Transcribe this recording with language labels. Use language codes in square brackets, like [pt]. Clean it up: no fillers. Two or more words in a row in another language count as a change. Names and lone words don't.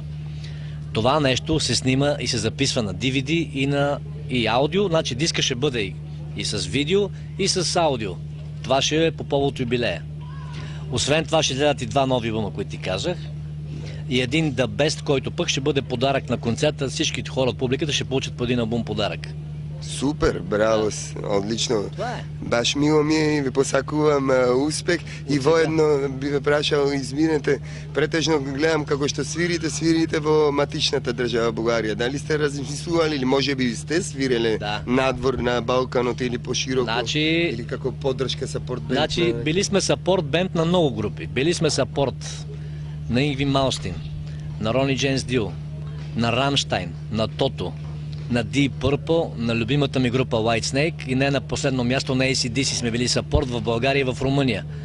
[bg] Това нещо се снима и се записва на DVD и аудио, значи диска ще бъде и с видео, и с аудио. Това ще е по повод юбилея. Освен това ще излядат и 2 нови албума, които ти казах. И един The Best, който пък ще бъде подарък на концерта. Всички хора от публиката ще получат по един албум подарък. [mk] Супер, браво, одлично. [bg] Това е. [mk] Баш мило ми е и ви посакувам успех. И воедно би ве прашал, извинете, претежно гледам како што свирите во матичната држава Бугарија. Дали сте размислували или може би сте свиреле надвор на Балканот или пошироко? Или како поддршка, сапорт бенд? [bg] Значи, били сме сапорт бенд на много групи. Били сме сапорт на Ингви Малстин, на Рони Джеймс Дил, на Рамштайн, на Тото, на Deep Purple, на любимата ми група White Snake и не на последно място на AC/DC сме били сапорт в България и в Румъния.